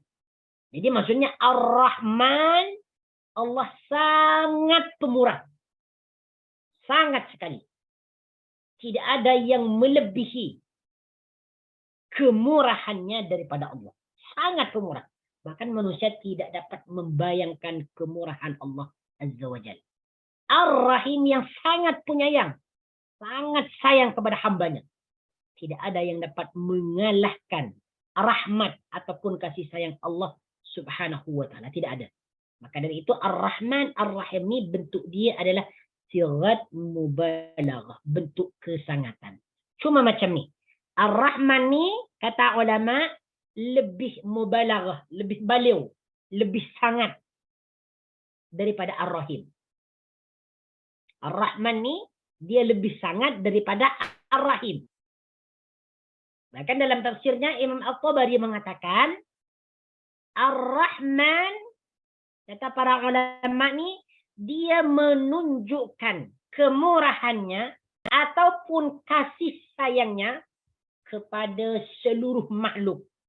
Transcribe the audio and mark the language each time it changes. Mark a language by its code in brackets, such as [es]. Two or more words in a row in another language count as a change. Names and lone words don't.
[ms] Jadi maksudnya Ar-Rahman, Allah sangat pemurah. Sangat sekali. Tidak ada yang melebihi kemurahannya daripada Allah. Sangat pemurah. Bahkan manusia tidak dapat membayangkan kemurahan Allah [ar] عز وجل. [ms] Ar-Rahim yang sangat penyayang. Sangat sayang kepada hambanya. Tidak ada yang dapat mengalahkan rahmat ataupun kasih sayang Allah [ar] سبحانه وتعالى. [ms] Tidak ada. Maka dari itu Ar-Rahman, Ar-Rahim ni bentuk dia adalah [ar] صيغة مبالغة, [ms] bentuk kesangatan. Cuma macam ni. Ar-Rahman ni kata ulama lebih mubalaghah, lebih baliw, lebih sangat daripada Ar-Rahim. Ar-Rahman ni dia lebih sangat daripada Ar-Rahim. Bahkan dalam tafsirnya Imam At-Tabari mengatakan Ar-Rahman, kata para ulama ni, dia menunjukkan kemurahannya ataupun kasih sayangnya kepada seluruh makhluk.